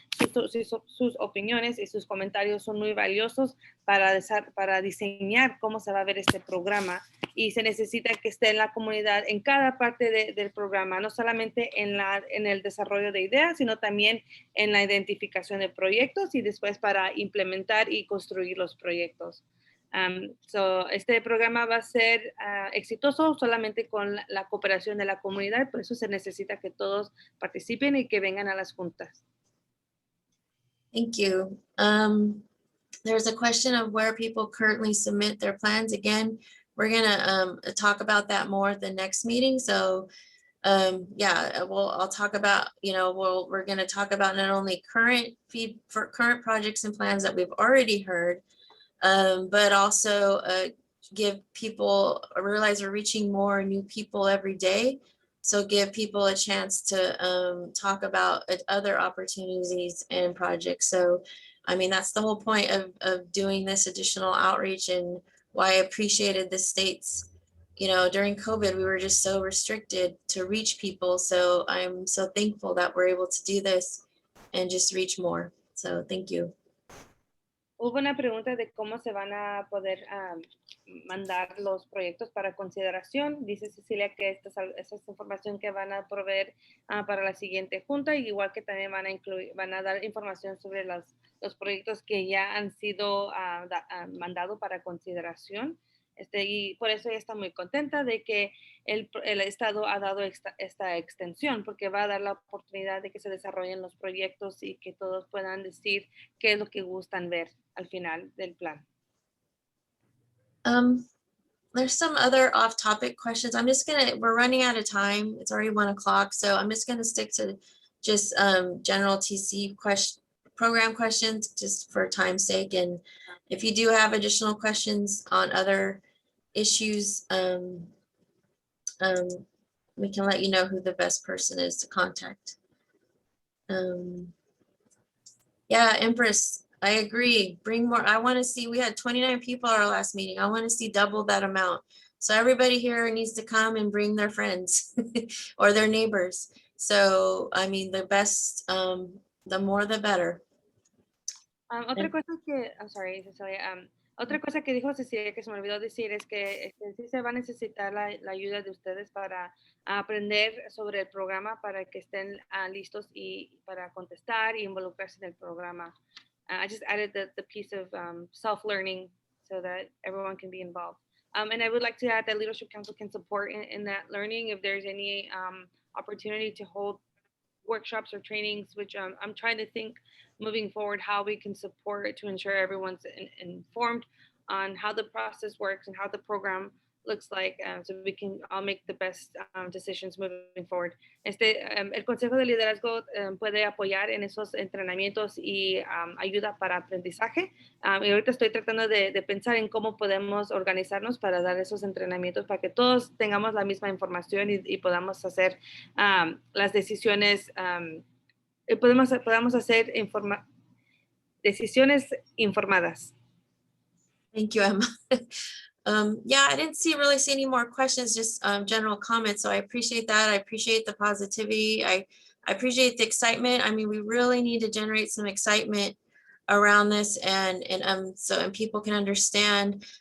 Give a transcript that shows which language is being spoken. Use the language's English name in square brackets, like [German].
[Spanish] Sus opiniones y sus comentarios son muy valiosos para diseñar cómo se va a ver este programa, y se necesita que esté en la comunidad en cada parte del programa, no solamente en el desarrollo de ideas, sino también en la identificación de proyectos y después para implementar y construir los proyectos. Este programa va a ser exitoso solamente con la cooperación de la comunidad, por eso se necesita que todos participen y que vengan a las juntas. [English] Thank you. There's a question of where people currently submit their plans. Again, we're gonna talk about that more at the next meeting. So yeah, I'll talk about, we're gonna talk about not only current projects and plans that we've already heard, but also give people, realize we're reaching more new people every day. So give people a chance to talk about other opportunities and projects. So, I mean, that's the whole point of doing this additional outreach, and why I appreciated the state's, during COVID, we were just so restricted to reach people. So I'm so thankful that we're able to do this and just reach more. So thank you. [Spanish] Hubo una pregunta de cómo se van a poder mandar los proyectos para consideración. Dice Cecilia que esta es información que van a proveer para la siguiente junta, y igual que también van a dar información sobre los proyectos que ya han sido mandados para consideración. Y por eso ella está muy contenta de que el Estado ha dado esta extensión, porque va a dar la oportunidad de que se desarrollen los proyectos y que todos puedan decir qué es lo que gustan ver al final del plan. [English] There's some other off-topic questions. We're running out of time. It's already 1 o'clock, so I'm just gonna stick to just general TC program questions, just for time's sake. And if you do have additional questions on other issues, we can let you know who the best person is to contact. Yeah, Empress, I agree. Bring more. I want to see, we had 29 people at our last meeting. I want to see double that amount. So everybody here needs to come and bring their friends or their neighbors. So, I mean, the best, the more, the better. [Spanish] Otra cosa que, [English] I'm sorry, [Spanish] Cecilia, otra cosa que dijo Cecilia que se me olvidó decir es que sí se va a necesitar la ayuda de ustedes para aprender sobre el programa, para que estén listos y para contestar y involucrarse en el programa. [English] I just added the piece of self-learning so that everyone can be involved. And I would like to add that Leadership Council can support in that learning if there's any opportunity to hold workshops or trainings, which I'm trying to think moving forward how we can support to ensure everyone's informed on how the process works and how the program looks like, so we can all make the best decisions moving forward. [Spanish] El Consejo de Liderazgo puede apoyar en esos entrenamientos y ayuda para aprendizaje. Y ahorita estoy tratando de pensar en cómo podemos organizarnos para dar esos entrenamientos para que todos tengamos la misma información y podamos hacer las decisiones, podamos hacer decisiones informadas. [English] Thank you, Emma. Yeah, I didn't really see any more questions, just general comments. So I appreciate that. I appreciate the positivity. I appreciate the excitement. I mean, we really need to generate some excitement around this, and people can understand.